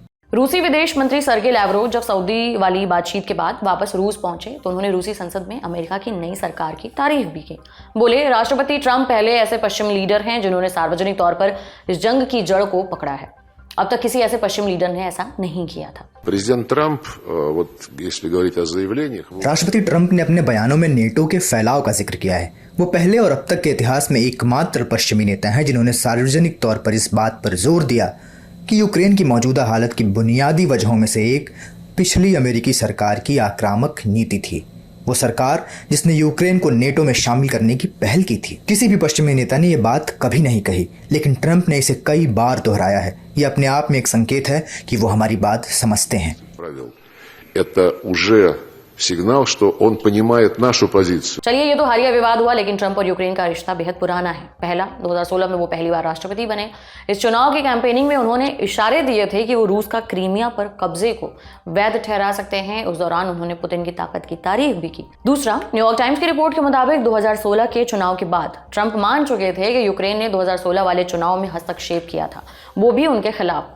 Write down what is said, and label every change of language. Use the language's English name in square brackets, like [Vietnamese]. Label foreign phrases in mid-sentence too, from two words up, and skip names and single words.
[Hindi] रूसी विदेश मंत्री सर्गे लैवरोव जब सऊदी वाली बातचीत के बाद वापस रूस पहुंचे तो उन्होंने रूसी संसद में अमेरिका की नई सरकार की तारीफ भी की। बोले, राष्ट्रपति ट्रंप पहले ऐसे पश्चिमी लीडर हैं जिन्होंने सार्वजनिक तौर पर इस जंग की जड़ को पकड़ा है। अब तक किसी ऐसे पश्चिमी लीडर ने ऐसा नहीं किया था। [Russian] Президент Трамп, вот если говорить о заявлениях, [Hindi] राष्ट्रपति ट्रंप ने अपने बयानों में नेटो के फैलाव का जिक्र किया है। वो पहले और अब तक के इतिहास में एकमात्र पश्चिमी नेता हैं जिन्होंने सार्वजनिक तौर पर इस बात पर जोर दिया कि यूक्रेन की मौजूदा हालत की बुनियादी वजहों में से एक पिछली अमेरिकी सरकार की आक्रामक नीति थी। वो सरकार जिसने यूक्रेन को नेटो में शामिल करने की पहल की थी। किसी भी पश्चिमी नेता ने यह बात कभी नहीं कही, लेकिन ट्रंप ने इसे कई बार दोहराया है। ये अपने आप में एक संकेत है कि वो हमारी बात समझते हैं। [Russian] это уже सिग्नल что он понимает нашу позицию। [Hindi] चलिए, ये तो हालिया विवाद हुआ, लेकिन ट्रंप और यूक्रेन का रिश्ता बेहद पुराना है। पहला 2016 में वो पहली बार राष्ट्रपति बने। इस चुनाव की कैंपेनिंग में उन्होंने इशारे दिए थे कि वो रूस का क्रीमिया पर कब्जे को वैध ठहरा सकते हैं। उस दौरान उन्होंने पुतिन की ताकत की तारीफ भी की। दूसरा, न्यूयॉर्क टाइम्स की रिपोर्ट के मुताबिक 2016 के चुनाव के बाद ट्रंप मान चुके थे कि यूक्रेन ने 2016 वाले चुनाव में हस्तक्षेप किया था, वो भी उनके खिलाफ।